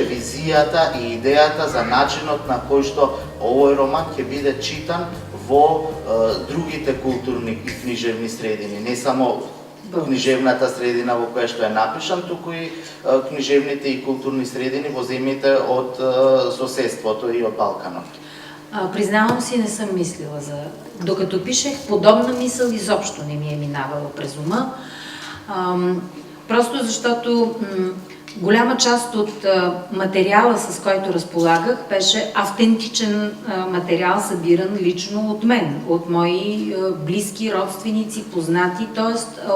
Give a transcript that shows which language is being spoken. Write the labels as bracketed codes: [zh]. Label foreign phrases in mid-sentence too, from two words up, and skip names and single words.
[mk] визијата и идејата за начинот на кој што овој роман ќе биде читан во другите културни и книжевни средини, не само книжевната средина во која што е напишан, туку и книжевните и културни средини во земјите од соседството и од Балканот. [bg] Признавам си, не съм мислила за... Докато пишех, подобна мисъл изобщо не ми е минавала през ума. Просто защото голяма част от материала, с който разполагах, беше автентичен материал, събиран лично от мен, от мои близки, родственици, познати, т.е.